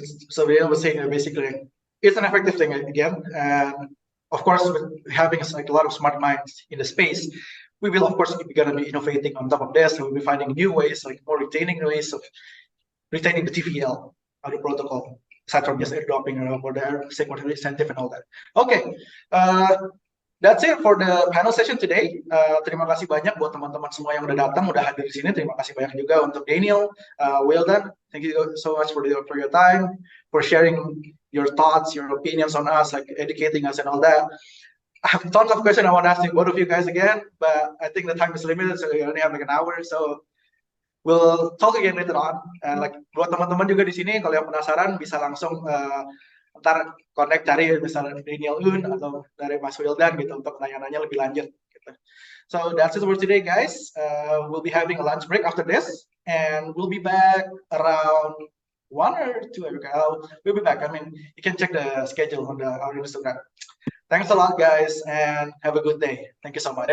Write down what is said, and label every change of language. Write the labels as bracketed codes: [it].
[en] So Daniel was saying that basically it's an effective thing again. And of course, with having like a lot of smart minds in the space, we will of course be going to be innovating on top of this. And we'll be finding new ways, like more retaining ways of retaining the TVL of the protocol, aside from just airdropping or the secondary incentive and all that. Okay. That's it for the panel session today. [id] Terima kasih banyak buat teman-teman semua yang udah datang, udah hadir di sini. Terima kasih banyak juga untuk Daniel, Wilden. [en] Thank you so much for your time, for sharing your thoughts, your opinions on us, like educating us and all that. I have tons of questions I want to ask both of you guys again, but I think the time is limited, so we only have like an hour. So we'll talk again later on. [id] And like buat teman-teman juga di sini, kalau yang penasaran bisa langsung ntar connect cari misalnya Daniel Un atau dari Mas Wildan gitu untuk nanya-nanya lebih lanjut gitu. [en] So that's it for today, guys. We'll be having a lunch break after this, and we'll be back around 1 or 2. We'll be back. I mean, you can check the schedule on our Instagram. Thanks a lot, guys, and have a good day. Thank you so much.